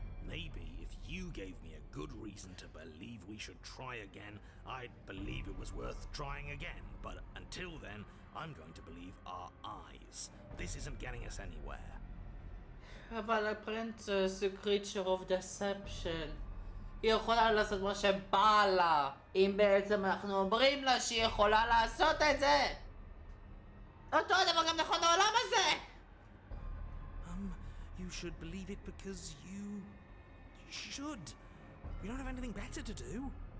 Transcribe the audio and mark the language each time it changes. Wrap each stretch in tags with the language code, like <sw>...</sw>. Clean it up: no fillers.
<en>Maybe if you gave me a good reason to believe we should try again, I'd believe it was worth trying again. But until then, I'm going to believe our eyes. This isn't getting us anywhere.</en> <he>אבל הפרינצס היא</he> <en>creature of deception.</en> <he>היא יכולה לעשות מה שבא לה. אם בעצם אנחנו אומרים לה שהיא יכולה לעשות את זה. אותו הדבר גם נכון לעולם הזה.</he> <en>You should believe it because you should. We don't have anything better to do.</en>